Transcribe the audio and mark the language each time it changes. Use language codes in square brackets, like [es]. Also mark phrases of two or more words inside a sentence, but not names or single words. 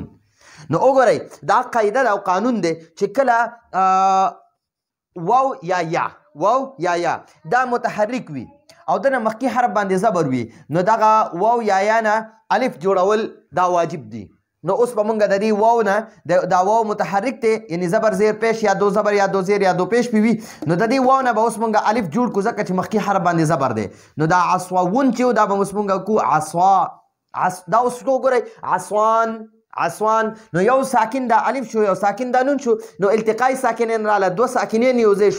[ps] نو وګورئ دا قاعده ده او قانون دی چې کله واو یا یا دا متحرک وي او دنه مخکې حرف باندې زبر وي، نو دغه واو یا نه الف جوړول دا واجب دي. نو اوس به مونږ د دې واو نه دا واو متحرک دی، یعنی زبر زیر پیش یا دو زبر یا دو زیر یا دو پیش پی وي، نو د دې واو نه به اوس مونږ الف جوړ کو ځکه چې مخکې حرف باندې زبر دی. نو دا عصواون چې دا به اوس مونږ کو عصوا، دا اوس وګورئ عصوان، عصوان. نو یو ساکن دا الف شو، یو ساکن دا نون شو، نو التقای ساکنین رااله، دو ساکنین یو ځای شو.